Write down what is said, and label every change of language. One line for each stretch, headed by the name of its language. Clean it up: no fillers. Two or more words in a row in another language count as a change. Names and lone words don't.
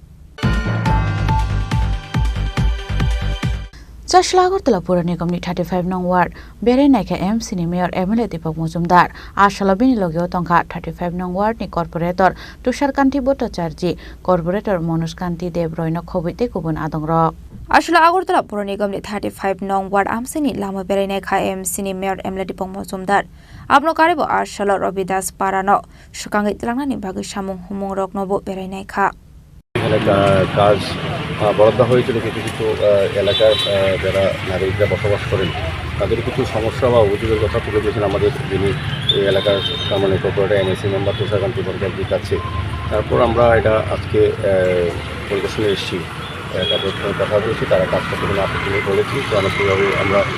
Kok Borok: Agortala Pura Nigam 35 nong ward Bere Naika MC ni Mayor MLA Deepak Mujumdar Ashalabini Logio Tongka 35 nong ward ni corporator Tushar Kanti Bhattacharya corporator Manoj Kanti Debroino Khobite Kubun Adongro Ashla Agortala Pura Nigam 35 nong ward MC ni Lama Bere Naika MC ni Mayor MLA Deepak Mujumdar Abno Karibo Ashala Robidas Parano Shukangit Langna ni Bagi Shamung Humung Rok Nobo Bere Naika
Bangla: কাজ বরাদ্দ হয়েছিল কিছু কিছু এলাকার যারা নাগরিকরা বসবাস করেন তাদের কিছু সমস্যা বা অভিযোগের কথা তুলে দিয়েছেন আমাদের যিনি এই এলাকার মানে কর্পোরেটর
English: MC member
Bangla: তুষারকান্তি ভট্টাচার্যের কাছে তারপর আমরা এটা আজকে পরিদর্শনে এসেছি তারপর কথা বলেছি তারা কাজটা করে আপত্তি করেছি তো অনেকভাবে আমরা